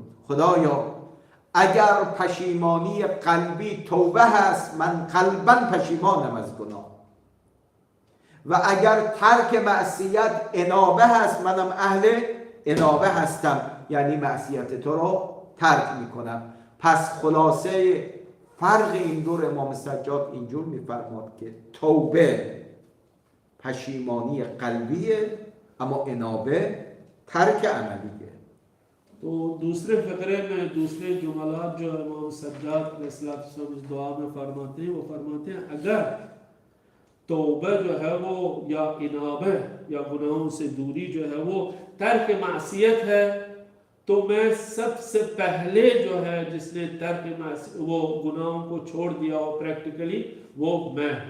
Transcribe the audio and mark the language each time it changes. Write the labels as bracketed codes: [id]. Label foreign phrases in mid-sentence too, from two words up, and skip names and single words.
[fa] خدایا اگر پشیمانی قلبی توبه هست، من قلباً پشیمانم از گناه، و اگر ترک معصیت انابه هست، منم اهل انابه هستم، یعنی معصیت تو رو ترک میکنم. پس خلاصه فرق این دور امام سجاد اینجور میفرماد که توبه پشیمانی قلبیه، اما انابه ترک عملیه. [ur] تو دوسرے فقرے میں دوسرے جملات جو امام سجاد اس دعا میں فرماتے ہیں، وہ فرماتے ہیں اگر توبہ جو ہے وہ یا انابہ یا گناہوں سے دوری جو ہے وہ ترک معصیت ہے، تو میں سب سے پہلے جو ہے جس نے ترک وہ گناہوں کو چھوڑ دیا ہو پریکٹیکلی، وہ میں ہوں.